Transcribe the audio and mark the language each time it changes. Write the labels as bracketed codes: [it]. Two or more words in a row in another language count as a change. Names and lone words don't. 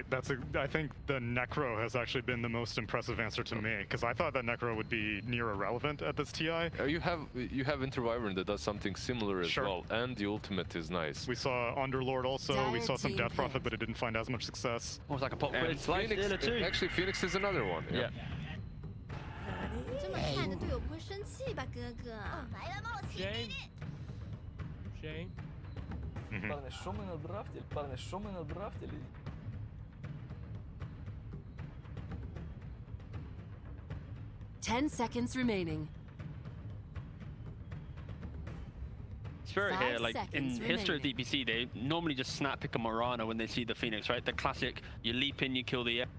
[en] I think the Necro has actually been the most impressive answer to me, because I thought that Necro would be near irrelevant at this TI. You have Interwyvern that does something similar as Sure. well, and the ultimate is nice. We saw Underlord also. We saw some Dire Death team Prophet, picked. but it didn't find as much success. Almost like a pop And quiz. Slice Phoenix, stealer too. actually, Phoenix is another one. Yeah. [zh] 这么看着队友不会生气吧，哥哥？ [en] Shame. Shame. [uk] Парни, що ми надрафтили? Парни, що ми надрафтили? [en] Ten seconds remaining. Spirit 5 here, like in seconds history of remaining. DPC, they normally just snap pick a Morana when they see the Phoenix, right? The classic, you leap in, you kill the egg.